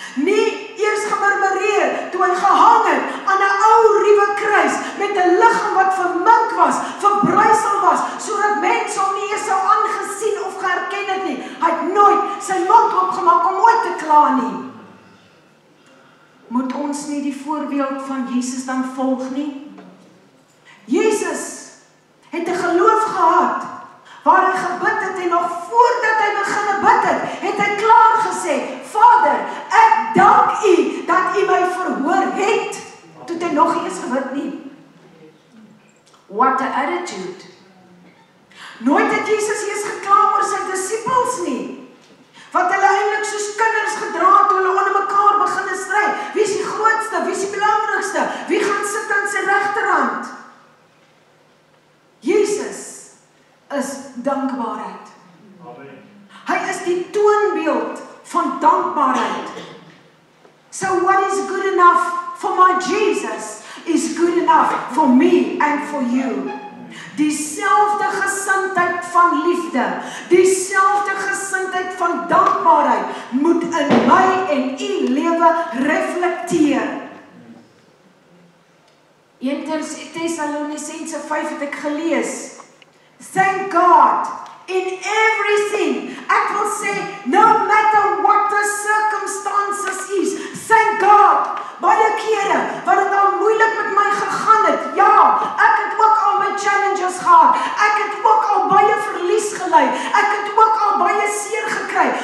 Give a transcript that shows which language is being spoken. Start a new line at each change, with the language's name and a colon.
Afrikaans: Nie eers gemurmureer toe hy gehang het aan 'n ou ruwe kruis met 'n liggaam wat vermink was, verbrysel was, sodat mense hom nie eens sou aangesien of geherken het nie. Hy het nooit sy mond oopgemaak om ooit te kla nie. Moet ons nie die voorbeeld van Jesus dan volg nie? Jesus het 'n geloof gehad waar hy gebid het en nog voordat hy begin bid het hy klaar gesê, Vader, ek dank u dat u my verhoor het, toe hy nog nie eens gebid nie.
English: What an attitude.
Afrikaans: Nooit het Jesus eers gekla oor sy disippels nie, wat hulle eintlik soos kinders gedra het toe hulle onder mekaar begin stry. Wie is die grootste, wie is die belangrikste, wie gaan sit aan sy regterhand? Jesus is dankbaarheid. Hy is die toonbeeld van dankbaarheid.
English: So what is good enough for my Jesus is good enough for me and for you.
Afrikaans: Dieselfde gesindheid van liefde, dieselfde gesindheid van dankbaarheid moet in my en u lewe reflekteer. 1 Tessalonisense 5 het ek gelees.
English: Thank God in everything.
Afrikaans: Ek wil sê,
English: no matter what the circumstances is, thank God.
Afrikaans: Baie kere, wat het al moeilik met my gegaan het. Ja, ek het ook al my challenges gehad. Ek het ook al baie verlies gely. Ek het ook al baie seer gekry.